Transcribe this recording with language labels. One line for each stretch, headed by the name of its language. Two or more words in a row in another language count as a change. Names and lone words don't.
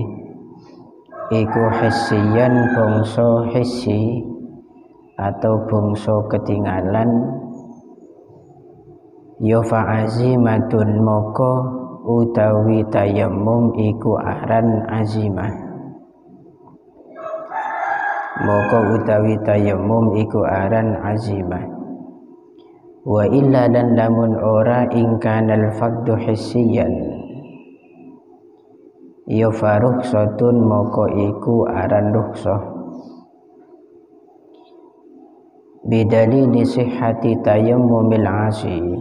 Javanese: Iku hissiyan bangsa hissi atau bangsa ketinggalan. Ya fa'azimatun moko utawi tayammum iku aran azimah. Moko utawi tayammum iku aran azimah.
Arabic: Wa illa
Javanese: dan lamun ora
Arabic: ingkanal faqdu hissiyan.
Javanese: Ya farukhsatun moko iku aran rukhsah.
Arabic: Bidalili sihhati tayammumil 'asi.